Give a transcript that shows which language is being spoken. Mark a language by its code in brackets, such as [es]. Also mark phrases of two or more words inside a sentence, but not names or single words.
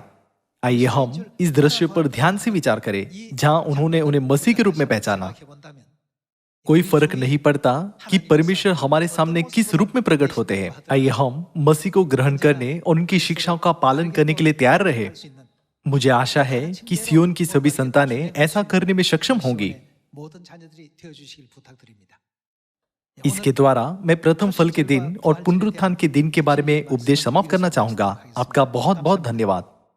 [hi] आइए हम इस दृश्य पर ध्यान से विचार करें जहां उन्होंने उन्हें मसीह के रूप में पहचाना। कोई फर्क नहीं पड़ता कि परमेश्वर हमारे सामने किस रूप में प्रकट होते हैं। आइए हम मसीह को ग्रहण करने और उनकी शिक्षाओं का पालन करने के लिए तैयार रहे। मुझे आशा है कि सियोन की सभी संतानें ऐसा करने में सक्षम होंगी। [ko] 모든 자녀들이 되어 주시길 부탁드립니다. [hi] इसके द्वारा मैं प्रथम फल के दिन और पुनरुत्थान के दिन के बारे में उपदेश समाप्त करना चाहूंगा। आपका बहुत बहुत धन्यवाद।